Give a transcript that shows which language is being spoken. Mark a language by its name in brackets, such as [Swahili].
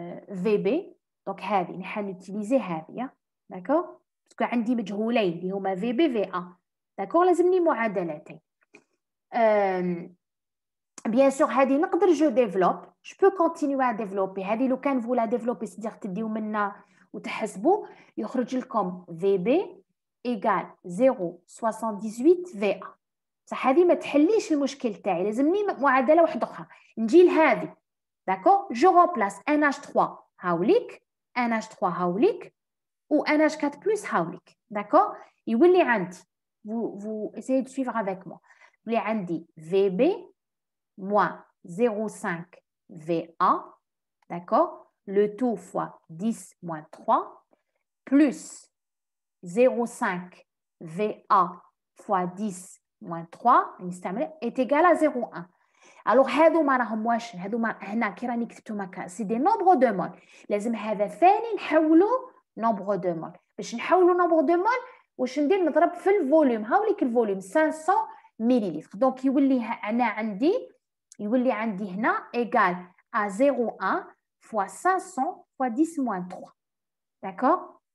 [French] VB, donc [Arabic] هذه نحن [French] utiliser هذه. D'accord? Parce que [Arabic] عندي مجهولين اللي هما VB VA. [French] D'accord? [Arabic] لازمني معادلتين. [French] Bien sûr, [Arabic] هذه نقدر [French] je développe. Je peux continuer à développer. [Arabic] هذه لو كان [French] vous la développer, c'est-à-dire [Arabic] تديو منا وتحسبوا يخرج لكم VB égale 0,78 VA. صح هذه ما تحليش المشكل تاعي. لازمني معادلة واحدة أخرى. نجي لهذه. [French] D'accord? Je remplace NH3 هاوليك, NH3 هاوليك ou NH4 plus هاوليك. D'accord? [Arabic] يولي عندي. [French] Vous essayez de suivre avec moi. [Arabic] يولي عندي [French] VB moins 0,5 VA. D'accord? Le tout fois 10 moins 3 plus 0,5 VA fois 10 moins 3 est égal à 0,1. [Arabic] Alors, هذوما راهم واش هذوما هنا كي راني كتبتهم هكا سي دي نومبر دو مول. لازم هذا ثاني نحولو نومبر دو مول. باش نحولو نومبر دو مول واش ندير؟ نضرب في الفوليوم. هاوليك الفوليوم 500 مليلتر. دونك يولي انا عندي هنا [French] égal à 0,1 fois 500 fois 10 moins 3. D'accord?